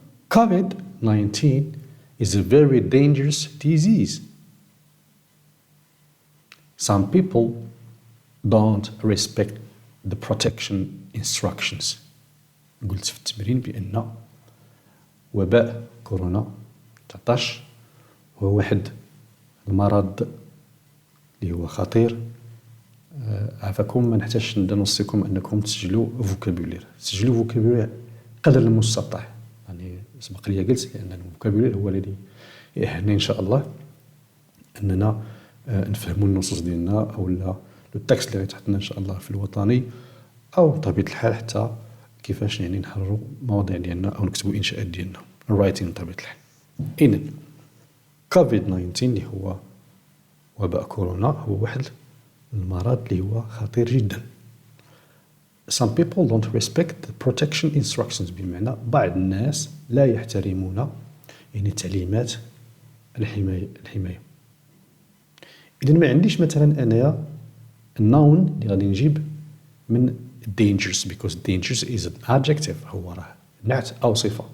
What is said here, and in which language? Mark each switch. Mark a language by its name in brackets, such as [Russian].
[English] COVID-19 is a very dangerous disease. Some people don't respect the protection instructions. [Arabic] قلت في التمرين بأن وباء كورونا 19 هو واحد المرض اللي هو خطير. عافاكم ما نحتاجش نبدا نوصيكم انكم تسجلوا فوكابولير قدر المستطاع. يعني سبق لي قلت لان الفوكابولير هو الذي يأهلنا ان شاء الله اننا نفهموا النصوص ديالنا او لا لو تكست اللي غيتحط لنا ان شاء الله في الوطني، او بطبيعه الحال حتى كيفاش يعني نحرروا المواضيع ديالنا او نكتبوا انشاءات ديالنا الرايتين بطبيعه الحال. اذا كوفيد-19 اللي هو وباء كورونا هو واحد المرض اللي هو خطير جدا. [English] some people don't respect the protection instructions. [Arabic] بمعنى بعض الناس لا يحترمون يعني تعليمات الحماية. إذا ما عنديش مثلا أنايا النون اللي غادي نجيب من dangerous [English] because dangerous is an adjective [Arabic] هو راه نعت أو صفة.